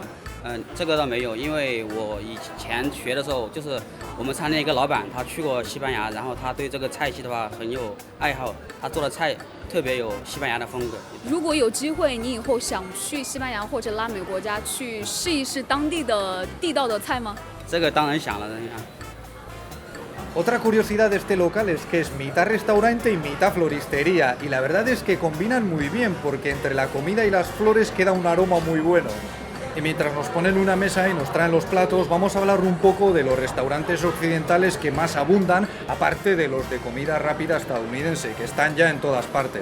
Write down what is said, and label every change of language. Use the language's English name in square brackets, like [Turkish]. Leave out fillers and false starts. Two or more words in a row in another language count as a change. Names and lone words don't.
[Chinese] 这个倒没有，因为我以前学的时候，就是我们餐厅一个老板，他去过西班牙，然后他对这个菜系的话很有爱好，他做的菜特别有西班牙的风格。如果有机会，你以后想去西班牙或者拉美国家去试一试当地的地道的菜吗？这个当然想了， [Spanish] Otra curiosidad de este local es que es mitad restaurante y mitad floristería, y la verdad es que combinan muy bien porque entre la comida y las flores queda un aroma muy bueno. Y mientras nos ponen una mesa y nos traen los platos, vamos a hablar un poco de los restaurantes occidentales que más abundan, aparte de los de comida rápida estadounidense, que están ya en todas partes.